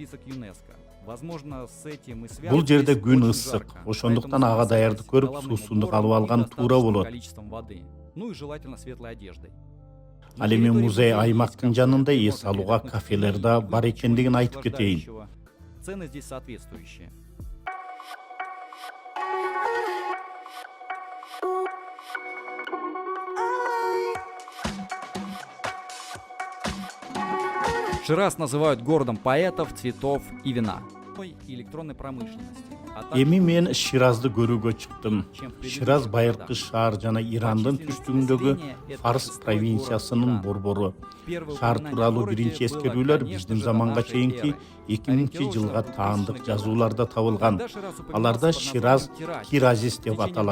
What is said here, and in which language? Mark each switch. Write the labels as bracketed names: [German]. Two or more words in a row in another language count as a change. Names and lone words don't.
[Kyrgyz] Бул жерде күн ысык, ошондуктан ага даярды көрүп, суусундук алып алган туура болот. Ал эми музей аймактын жанында эс алууга кафелер да бар экендигин айтып кетейин. [Russian] Цены здесь соответствующие. Шираз называют городом поэтов, цветов и вина. И электронной промышленности. [Kyrgyz] Эми мен Ширазды көрүүгө чыктым. Шираз байыркы шаар жана Ирандын түштүгүндөгү Фарс провинциясынын борбору. Шаар тууралуу биринчи эскерүүлөр биздин заманга чейинки 2000-жылга таандык жазууларда табылган. Аларда Шираз Киразис деп аталат.